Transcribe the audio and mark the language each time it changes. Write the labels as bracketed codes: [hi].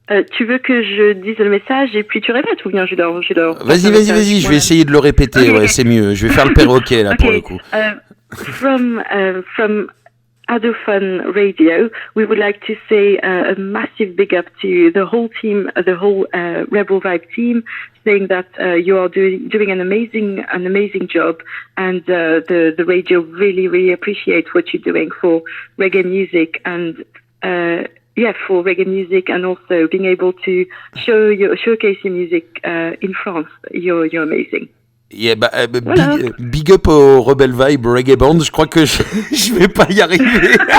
[fr] Tu veux que je dise le message et puis tu répètes ou bien je dois Vas-y, je vais essayer de le répéter, okay. C'est mieux. Je vais faire le perroquet là pour le coup. [en] From Adofun Radio, we would like to say a massive big up to the whole team, the whole Rebel Vibe team, saying that you are doing an amazing job, and the radio really appreciate what you're doing for reggae music and for reggae music, and also being able to showcase your music in France. You're amazing. [fr] Yeah, voilà. Big up au Rebel Vibe Reggae Band. Je crois que je vais pas y arriver.